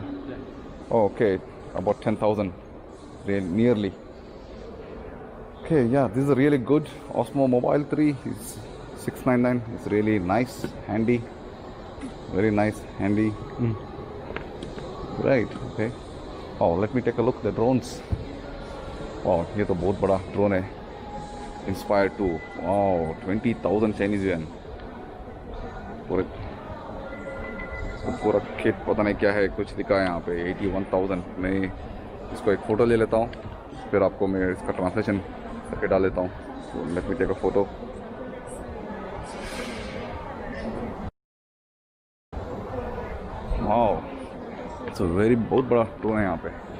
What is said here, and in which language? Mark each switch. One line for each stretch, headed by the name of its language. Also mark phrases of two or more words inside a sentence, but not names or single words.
English: Oh, okay, about 10,000, nearly. Okay, yeah, this is a really good OSMO Mobile3. It's 699. It's really nice, handy, very nice, handy. Right. Okay. Oh, let me take a look at the drones.
Hindi: Wow, ये तो बहुत बड़ा drone है.
English: Inspire 2. Wow, 20,000 Chinese yuan.
Hindi: पूरा किट पता नहीं क्या है, कुछ दिखा है यहाँ पे 81,000। मैं इसको एक फ़ोटो ले लेता हूँ, फिर आपको मैं इसका ट्रांसलेशन करके डाल देता हूँ।
English: तो let me take a photo। Wow, it's a very
Hindi: बहुत बड़ा ड्रोन है यहाँ पे।